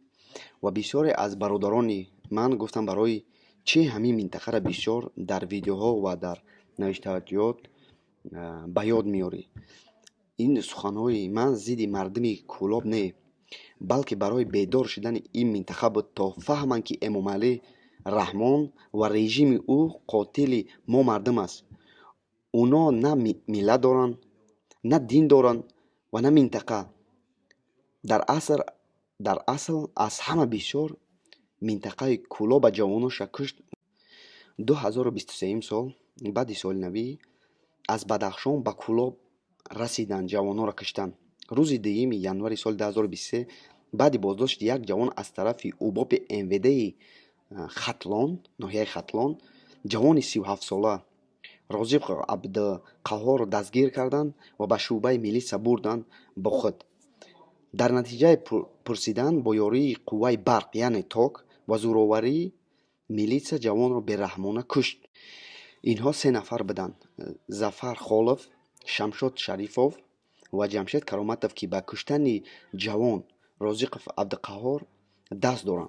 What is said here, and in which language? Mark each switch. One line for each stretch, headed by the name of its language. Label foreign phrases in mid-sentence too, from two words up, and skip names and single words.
Tajik: ва бисёре аз бародарони ман гуфтанд барои чӣ ҳамин минтақаро бисёр дар видеоҳо ва дар навиштаҷот ба ёд меорӣ. ин суханҳои ман зидди мардуми Кӯлоб не, балки барои бедор шудани ин минтақа буд, то фаҳманд ки Эмомалӣ Раҳмон ва режими ӯ қотили мо мардум аст.
Persian: اونا نه ملت دارن، نه دین دارن و نه منطقه. در اصل از همه بیشتر منطقه کولاب جوانوش کشت. 2023 سال بعد سال نوی از بدخشان به کولاب رسیدن، جوانها را کشتن. روز 2 январи سال 2023 بعد بازداشت یک جوان از طرف ارباب MVD خطلان، ناحیه خطلان، جوان 37 ساله
Tajik: розиқ абдуқаҳҳор дастгир карданд ва ба шуъбаи милитсия бурданд бо худ. дар натиҷаи пурсидан бо ёрии қувваи барқ яъне ток ва зӯроварӣ милитсия ҷавонро бераҳмона кушт. инҳо 3 нафар буданд: Зафар Холов, Шамшод Шарифов ва Ҷамшед Кароматов, ки ба куштани ҷавон Розиқов Абдуқаҳҳор даст доранд.